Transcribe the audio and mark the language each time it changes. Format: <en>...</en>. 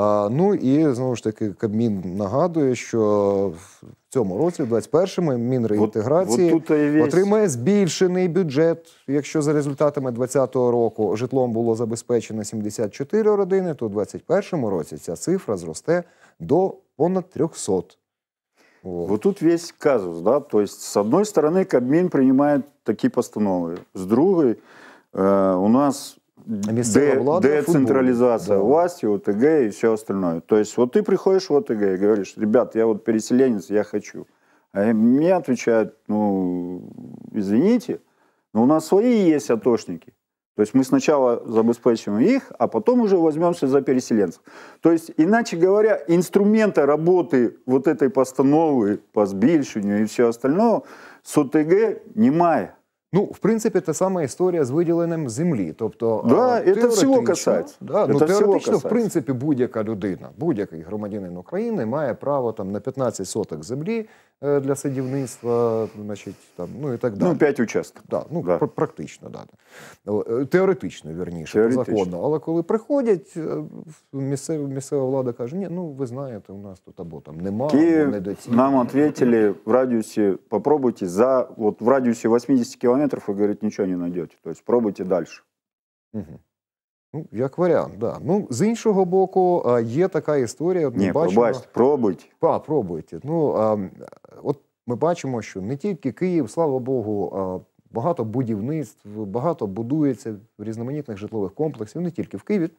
<uk>Ну і, знову ж таки, Кабмін нагадує, що в цьому році, в 21-му, Мінреінтеграції отримає збільшений бюджет. Якщо за результатами 2020 року житлом було забезпечено 74 родини, то в 2021 році ця цифра зросте до понад 300.</uk> <ru>Вот тут весь казус, да, то есть с одной стороны Кабмин принимает такие постановы, с другой у нас децентрализация власти, ОТГ и все остальное. То есть вот ты приходишь в ОТГ и говоришь: ребят, я вот переселенец, я хочу. А мне отвечают: ну, извините, но у нас свои есть атошники. То есть мы сначала забезпечим их, а потом уже возьмемся за переселенцев. То есть, иначе говоря, инструмента работы вот этой постановы</ru> <uk>по збільшенню</uk> <ru>и все остальное с ОТГ</ru> <uk>немає. Ну, в принципі, та сама історія з виділенням землі. Тобто, да, це всього касається. Да, ну, теоретично, в принципі, будь-яка людина, будь-який громадянин України має право там, на 15 соток землі для садівництва, значить, там, ну і так далі. Ну, 5 участків. Да, ну, да. Практично, да. Теоретично, вірніше, законно. Але коли приходять, місцева влада каже: ні, ну, ви знаєте, у нас тут або там нема,</uk> <ru>Киев</ru> <uk>або недоцільно.</uk> <ru>нам ответили в радиусе, попробуйте, вот в радиусе 80 километров, вы, говорит, ничего не найдете. То есть пробуйте дальше.</ru> <uk>Угу. Ну, як варіант, да. Ну, з іншого боку, є така історія. Ні, пробачте, пробуйте. Пробуйте. Ну, от ми бачимо, що не тільки Київ, слава Богу, багато будівництв, багато будується різноманітних житлових комплексів, не тільки в Києві.</uk>